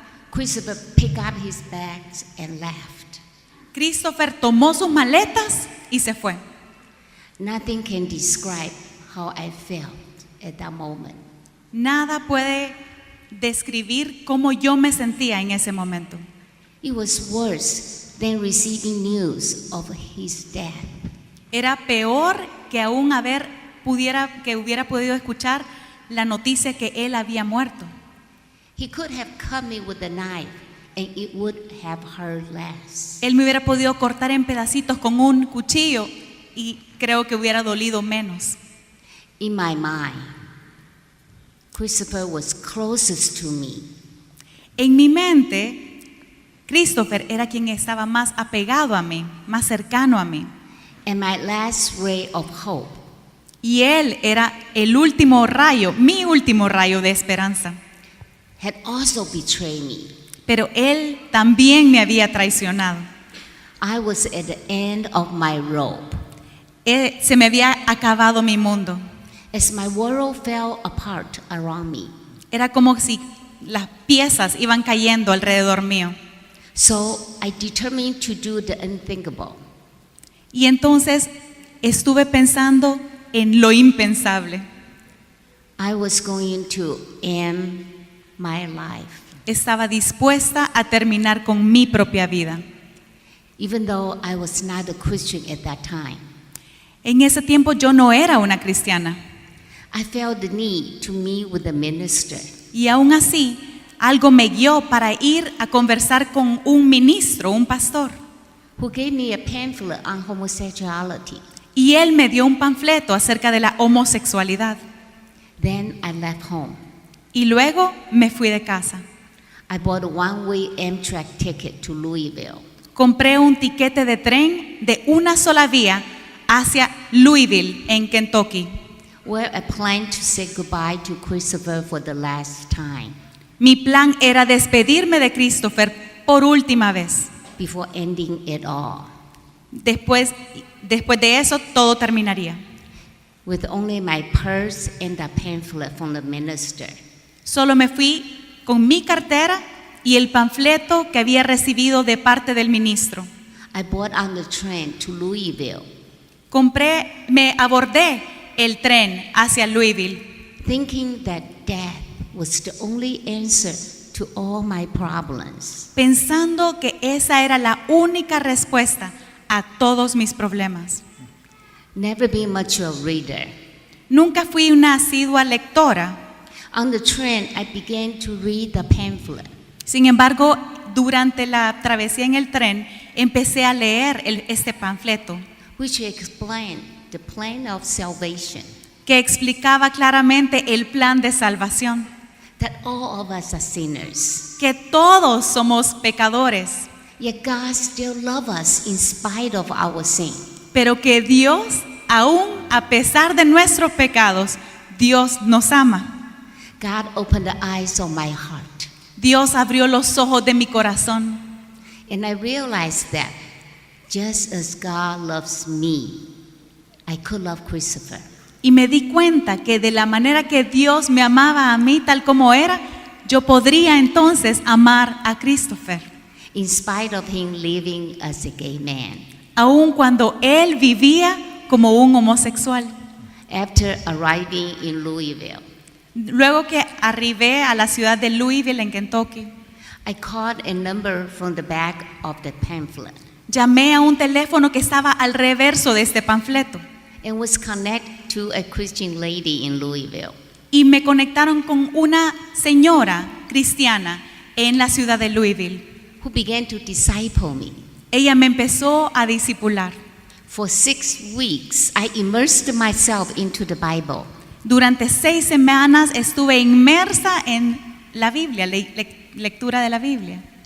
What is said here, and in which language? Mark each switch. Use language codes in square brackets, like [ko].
[en] Christopher picked up his bags and left. [es] Christopher tomó sus maletas y se fue. [en] Nothing can describe how I felt at that moment. [es] Nada puede describir cómo yo me sentía en ese momento. [en] It was worse than receiving news of his death. [es] Era peor que aún que hubiera podido escuchar la noticia que él había muerto. [en] He could have cut me with a knife and it would have hurt less. [es] Él me hubiera podido cortar en pedacitos con un cuchillo y creo que hubiera dolido menos. [en] In my mind, Christopher was closest to me. [es] En mi mente, Christopher era quien estaba más apegado a mí, más cercano a mí. [en] And my last ray of hope. [es] Y él era el último rayo, mi último rayo de esperanza. [en] Had also betrayed me. [es] Pero él también me había traicionado. [en] I was at the end of my rope. [es] Se me había acabado mi mundo. [en] As my world fell apart around me. [es] Era como si las piezas iban cayendo alrededor mío. [en] So I determined to do the unthinkable. [es] Y entonces estuve pensando en lo impensable. [en] I was going to end my life. [es] Estaba dispuesta a terminar con mi propia vida. [en] Even though I was not a Christian at that time. [es] En ese tiempo yo no era una cristiana. [en] I felt the need to meet with the minister. [es] Y aún así, algo me guió para ir a conversar con un ministro, un pastor. [en] Who gave me a pamphlet on homosexuality. [es] Y él me dio un panfleto acerca de la homosexualidad. [en] Then I left home. [es] Y luego me fui de casa. [en] I bought a one-way Amtrak ticket to Louisville. [es] Compré un tiquete de tren de una sola vía hacia Louisville, en Kentucky. [en] Where I planned to say goodbye to Christopher for the last time. [es] Mi plan era despedirme de Christopher por última vez. [en] Before ending it all. [es] Después de eso, todo terminaría. [en] With only my purse and the pamphlet from the minister. [es] Solo me fui con mi cartera y el panfleto que había recibido de parte del ministro. [en] I bought on the train to Louisville. [es] Me abordé el tren hacia Louisville, [en] Thinking that death was the only answer to all my problems. [es] pensando que esa era la única respuesta a todos mis problemas. [en] Never been much of a reader. [es] Nunca fui una asidua lectora. [en] On the train, I began to read the pamphlet. [es] Sin embargo, durante la travesía en el tren, empecé a leer este panfleto [en] Which explained the plan of salvation. [es] que explicaba claramente el plan de salvación, [en] That all of us are sinners. [es] que todos somos pecadores, [en] Yet God still loves us in spite of our sin. [es] pero que Dios, aún a pesar de nuestros pecados, Dios nos ama. [en] God opened the eyes of my heart. [es] Dios abrió los ojos de mi corazón. [en] And I realized that just as God loves me, I could love Christopher. [es] Y me di cuenta que de la manera que Dios me amaba a mí tal como era, yo podría entonces amar a Christopher, [en] In spite of him living as a gay man. [es] aun cuando él vivía como un homosexual. [en] After arriving in Louisville, [es] Luego que arribé a la ciudad de Louisville, en Kentucky, [en] I called a number from the back of the pamphlet [es] llamé a un teléfono que estaba al reverso de este panfleto [en] and was connected to a Christian lady in Louisville. [es] y me conectaron con una señora cristiana en la ciudad de Louisville. [en] Who began to disciple me. [es] Ella me empezó a discipular. [en] For 6 weeks, I immersed myself into the Bible. [es] Durante 6 semanas estuve inmersa en la Biblia, lectura de la Biblia.